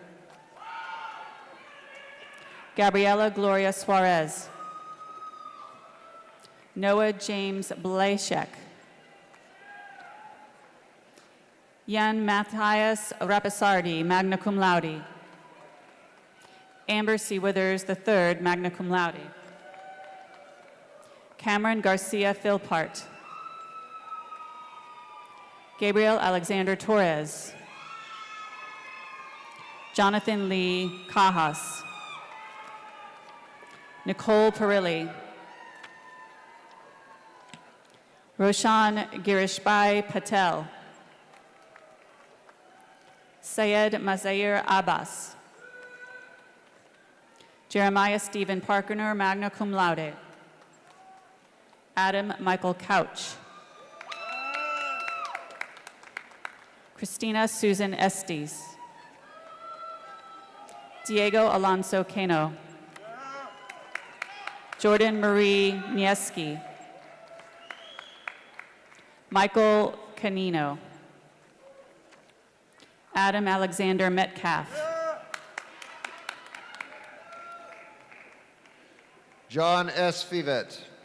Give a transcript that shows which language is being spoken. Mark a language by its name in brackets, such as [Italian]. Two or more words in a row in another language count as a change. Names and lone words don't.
[English] Gabriela Gloria Suarez. Noah James Blashek. Jan Matthias Rapisardi, [Latin] magna cum laude. [English] Amber C. Withers III, [Latin] magna cum laude. [English] Cameron Garcia Philpart. Gabriel Alexander Torres. Jonathan Lee Cajas. Nicole Perilli. Roshan Girishbai Patel. Syed Mazair Abbas. Jeremiah Stephen Parkener, [Latin] magna cum laude. [English] Adam Michael Couch. Christina Susan Estes. Diego Alonso Cano. Jordan Marie Nieski. Michael Canino. Adam Alexander Metcalf. John S. Fivet.